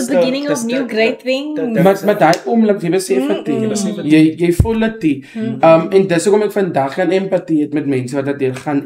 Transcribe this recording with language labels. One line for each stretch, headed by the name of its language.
English: It's the beginning of new great things.
Afrikaans: Maar daai oomblik, jy besef dit. Jy voel dit. En dis hoekom ek vandag kan empatie het met mense wat dit deurgaan.